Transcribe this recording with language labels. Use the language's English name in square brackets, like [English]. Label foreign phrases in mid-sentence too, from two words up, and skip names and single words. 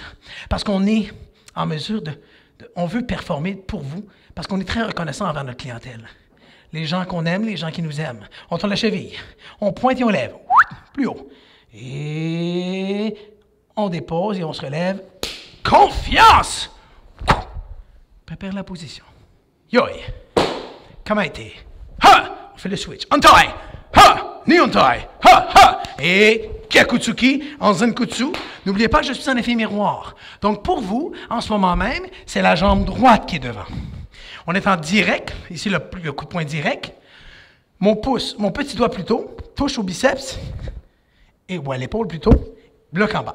[French] Parce qu'on est en mesure on veut performer pour vous, parce qu'on est très reconnaissant envers notre clientèle. Les gens qu'on aime, les gens qui nous aiment. On tourne la cheville, on pointe et on lève. Plus haut. Et on dépose et on se relève. Confiance! Prépare la position. Yoi! Kamaite. Ha! On fait le switch. Untie! Ha! [Japanese] Ni untie! [French] Ha! Ha! Et Kyakutsuki en Zenkutsu. N'oubliez pas que je suis en effet miroir. Donc pour vous, en ce moment même, c'est la jambe droite qui est devant. On est en direct, ici le coup de poing direct. Mon pouce, mon petit doigt plutôt, touche au biceps, ou à l'épaule plutôt, bloc en bas.